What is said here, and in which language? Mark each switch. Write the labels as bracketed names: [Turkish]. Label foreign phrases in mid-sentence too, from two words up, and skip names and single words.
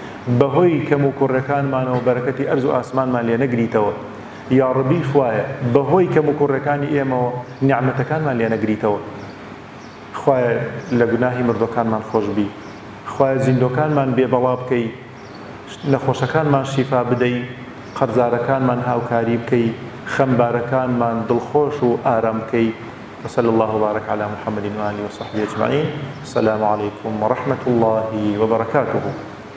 [Central Kurdish] بەهۆی کەم و کوڕەکانمانەوە بەرەکەتی ئەرز و ئاسمانمان لێ نەگریتەوە [Arabic] یا ڕبی [Central Kurdish] خوایە بەهۆی کەم و کوڕەکانی ئێمەوە نیعمەتەکانمان لێ نەگریتەوە خوایە لە گوناهی مردەکانمان خۆش بی خوایە زیندۆکانمان بێبەڵا بکەی نەخۆشەکانمان شیفا بدەی قەرزارەکانمان هاوکاری بکەی خەمبارەکانمان دڵخۆش و ئارام بکەی [Arabic] وصلى الله وبارك على محمد وآله وصحبه أجمعين السلام عليكم ورحمة الله وبركاته